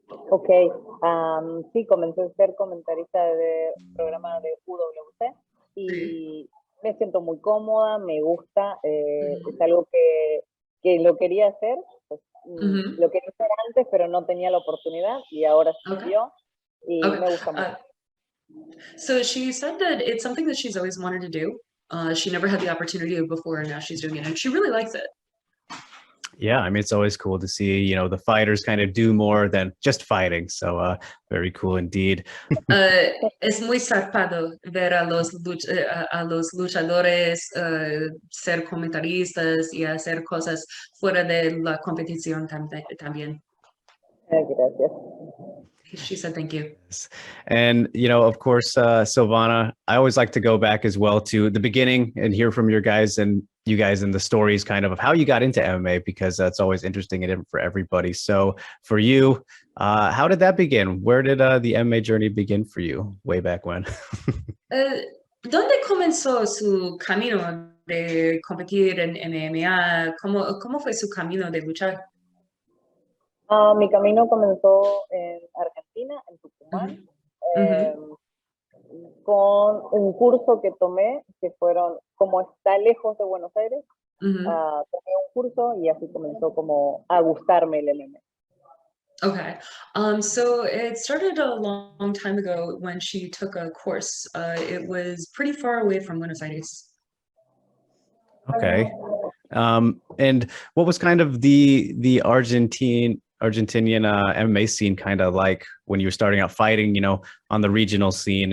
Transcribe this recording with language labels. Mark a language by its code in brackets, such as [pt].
[es] Ok, sí, comencé a ser comentarista de programa de UWC y me siento muy cómoda, me gusta, es algo que lo quería hacer, pues, lo quería hacer antes, pero no tenía la oportunidad y ahora se dio y me gusta mucho. [en] So she said that it's something that she's always wanted to do. She never had the opportunity before, and now she's doing it, and she really likes it. Yeah, I mean, it's always cool to see, the fighters kind of do more than just fighting. So very cool indeed. [es] Es muy zarpado ver a los luchadores ser comentaristas y hacer cosas fuera de la competición también. Gracias. [en] She said thank you. And, of course, Silvana, I always like to go back as well to the beginning and hear from you guys and the stories kind of how you got into MMA, because that's always interesting and different for everybody. So for you, how did that begin? Where did the MMA journey begin for you way back when? [es] ¿Dónde comenzó su camino de competir en MMA? ¿Cómo fue su camino de luchar? Mi camino comenzó en Argentina, en Tucumán, con un curso que tomé, que fueron, como está lejos de Buenos Aires, tomé un curso y así comenzó como a gustarme el MMA. [en] Okay. So it started a long time ago when she took a course. It was pretty far away from Buenos Aires. Okay. And what was kind of the Argentinian MMA scene kind of like when you were starting out fighting, you know, on the regional scene?